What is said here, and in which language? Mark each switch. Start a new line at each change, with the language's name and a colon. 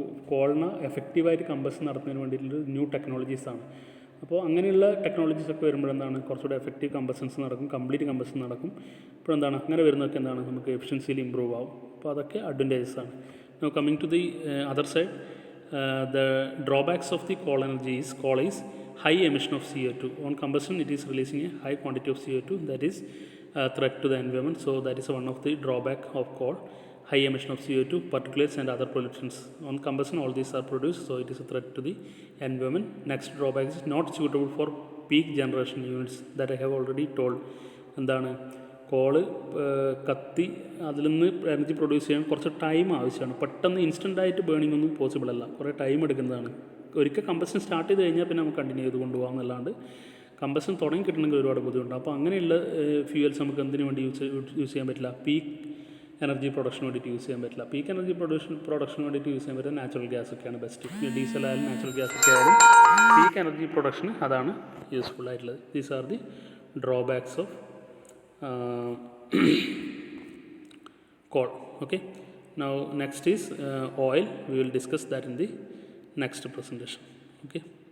Malayalam: കോളിന് എഫക്റ്റീവായിട്ട് കമ്പഷൻ നടത്തുന്നതിന് വേണ്ടിയിട്ടുള്ള ന്യൂ ടെക്നോളജീസാണ്. അപ്പോൾ അങ്ങനെയുള്ള ടെക്നോളജീസൊക്കെ വരുമ്പോഴെന്താണ് കുറച്ചുകൂടെ എഫക്റ്റീവ് കമ്പഷൻസ് നടക്കും, കംപ്ലീറ്റ് കമ്പഷൻ നടക്കും. ഇപ്പോൾ എന്താണ് അങ്ങനെ വരുന്നതൊക്കെ എന്താണ് നമുക്ക് എഫിഷ്യൻസിയിൽ ഇമ്പ്രൂവ് ആവും. അപ്പോൾ അതൊക്കെ അഡ്വാൻറ്റേജസ് ആണ്.
English: Now coming to the other side, the drawbacks of the coal energy is high emission of CO2. On combustion it is releasing a high quantity of CO2, that is a threat to the environment. So that is one of the drawback of coal, high emission of CO2, particulates and other pollutants. On combustion all these are produced, so it is a threat to the environment. Next drawback is not suitable for peak generation units, that I have already told.
Malayalam: എന്താണ് call കത്തി അതിൽ നിന്ന് energy produce ചെയ്യാൻ കുറച്ച് time ആവശ്യമാണ്. പെട്ടെന്ന് ഇൻസ്റ്റൻ്റായിട്ട് burning ഒന്നും possible അല്ല, കുറേ ടൈം എടുക്കുന്നതാണ്. ഒരിക്കൽ കമ്പഷൻ സ്റ്റാർട്ട് ചെയ്ത് കഴിഞ്ഞാൽ പിന്നെ നമുക്ക് കണ്ടിന്യൂ ചെയ്ത് കൊണ്ടുപോകാം എന്നല്ലാണ്ട് കമ്പഷൻ തുടങ്ങി കിട്ടണമെങ്കിൽ ഒരുപാട് ബുദ്ധിമുട്ടുണ്ട്. അപ്പോൾ അങ്ങനെയുള്ള ഫ്യൂവൽസ് നമുക്ക് എന്തിനു വേണ്ടി യൂസ് ചെയ്യാൻ പറ്റില്ല, പീക്ക് എനർജി പ്രൊഡക്ഷന് വേണ്ടിയിട്ട് യൂസ് ചെയ്യാൻ പറ്റില്ല. പീക്ക് എനർജി പ്രൊഡക്ഷന് വേണ്ടിയിട്ട് യൂസ് ചെയ്യാൻ പറ്റുന്ന നാച്ചുറൽ ഗ്യാസ് ഒക്കെയാണ് ബെസ്റ്റ്. ഡീസൽ ആയാലും നാച്ചുറൽ ഗ്യാസ് ഒക്കെ ആയാലും പീക്ക് എനർജി പ്രൊഡക്ഷന് അതാണ് യൂസ്ഫുൾ ആയിട്ടുള്ളത്.
English: These are the drawbacks of coal. Okay, now next is oil. We will discuss that in the next presentation. Okay.